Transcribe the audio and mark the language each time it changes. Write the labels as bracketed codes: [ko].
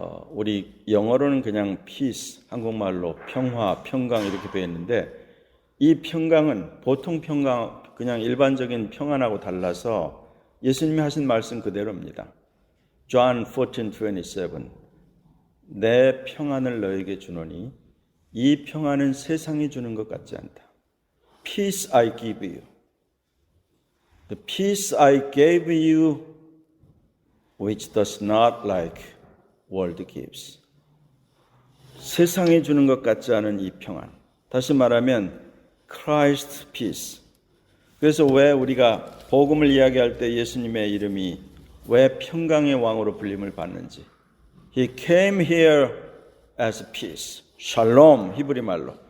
[ko] 우리 영어로는 그냥 peace, 한국말로 평화, 평강 이렇게 되어 있는데 이 평강은 보통 평강, 그냥 일반적인 평안하고 달라서 예수님이 하신 말씀 그대로입니다. John 14:27 내 평안을 너에게 주노니 이 평안은 세상이 주는 것 같지 않다. [en] Peace I give you. The peace I gave you which does not like world gives. [ko] 세상이 주는 것 같지 않은 이 평안. 다시 말하면 [en] Christ peace. [ko] 그래서 왜 우리가 복음을 이야기할 때 예수님의 이름이 왜 평강의 왕으로 불림을 받는지. [en] He came here as peace. Shalom, [ko] 히브리 말로.